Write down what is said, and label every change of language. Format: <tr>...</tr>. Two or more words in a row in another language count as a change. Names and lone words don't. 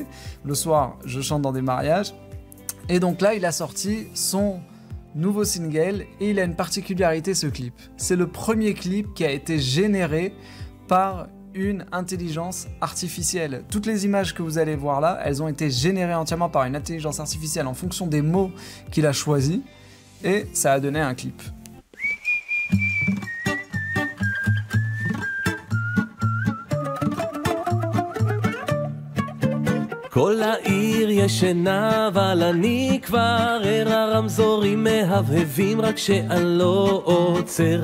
<fr>Le soir, je chante dans des mariages, et donc là il a sorti son nouveau single, et il a une particularité, ce clip. C'est le premier clip qui a été généré par une intelligence artificielle. Toutes les images que vous allez voir là, elles ont été générées entièrement par une intelligence artificielle en fonction des mots qu'il a choisis, et ça a donné un clip.</fr> <he>כל העיר ישנה, אבל אני כבר ער, הרמזורים מהבהבים רק שאני לא עוצר.</he>